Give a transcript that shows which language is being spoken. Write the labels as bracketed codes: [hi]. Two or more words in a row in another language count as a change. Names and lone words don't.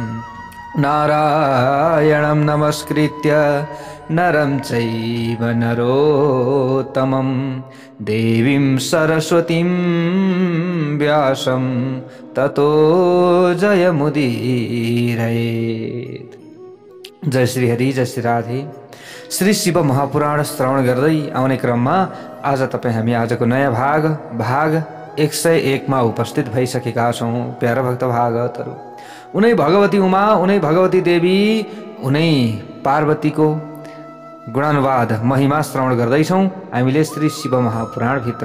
[sa] नारायणं नमस्कृत्य नरं चैव नरोत्तमं देवीं सरस्वतीं व्यासं ततो जयमुदीरयेत्। [ne] जय श्री हरि, जय श्री राधे। श्री शिव महापुराण श्रवण गर्दै आउने क्रममा आज तपाईँ हामी आजको नयाँ भाग 101 मा उपस्थित भइसकेका छौँ। प्यारा भक्त भागवतहरू, उनै भगवती उमा, उनै भगवती देवी, उनै पार्वतीको गुणानुवाद महिमा श्रवण गर्दैछौँ हामीले श्री शिव महापुराण भित्र।